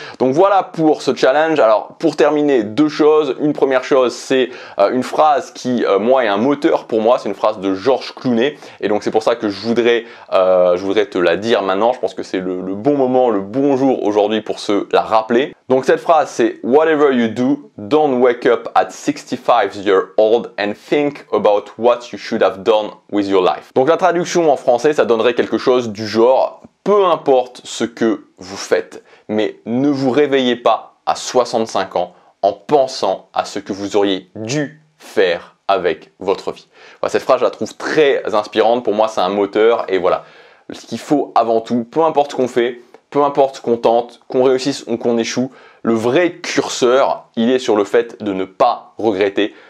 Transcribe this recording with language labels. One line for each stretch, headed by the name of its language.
French: Donc voilà pour ce challenge. Alors pour terminer, 2 choses. Une première chose, c'est une phrase qui moi est un moteur pour moi. C'est une phrase de Georges Clooney et donc c'est pour ça que je voudrais te la dire maintenant. Je pense que c'est le bon moment, le bon jour aujourd'hui pour se la rappeler. Donc cette phrase c'est
English: whatever you do, don't wake up at 65 years old and think about what you should have done with your life.
French: Donc la traduction en français, ça donnerait quelque chose du genre peu importe ce que vous faites, mais ne vous réveillez pas à 65 ans en pensant à ce que vous auriez dû faire avec votre vie. Voilà, cette phrase, je la trouve très inspirante. Pour moi, c'est un moteur. Et voilà, ce qu'il faut avant tout, peu importe ce qu'on fait, peu importe ce qu'on tente, qu'on réussisse ou qu'on échoue, le vrai curseur, il est sur le fait de ne pas regretter,